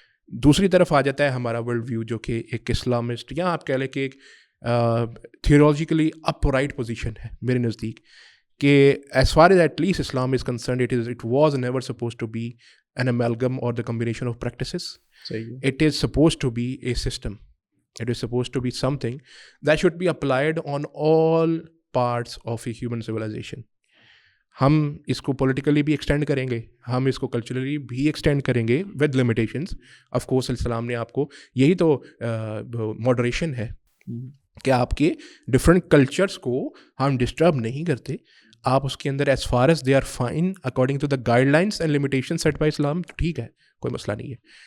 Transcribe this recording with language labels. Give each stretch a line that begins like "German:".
Urdu: دوسری طرف آ جاتا ہے ہمارا
English: world view
Urdu: جو کہ ایک
English: Islamist,
Urdu: یا آپ کہہ لیں کہ ایک
English: theologically upright position
Urdu: ہے میرے نزدیک, کہ
English: as far as at least Islam is concerned it was never supposed to be an amalgam
Urdu: اور
English: The combination of practices. It is supposed to be a system. It is supposed to be something that should be applied on all parts of a human civilization.
Urdu: ہم اس کو politically بھی extend کریں گے, ہم اس کو culturally بھی extend کریں گے
English: With limitations. Of course
Urdu: السلام نے آپ کو, یہی تو ماڈریشن ہے کہ آپ کے ڈفرینٹ کلچرس کو ہم ڈسٹرب نہیں کرتے. آپ اس کے اندر
English: as far as they are fine according to the guidelines and limitation set by Islam,
Urdu: تو ٹھیک ہے, کوئی مسئلہ نہیں ہے.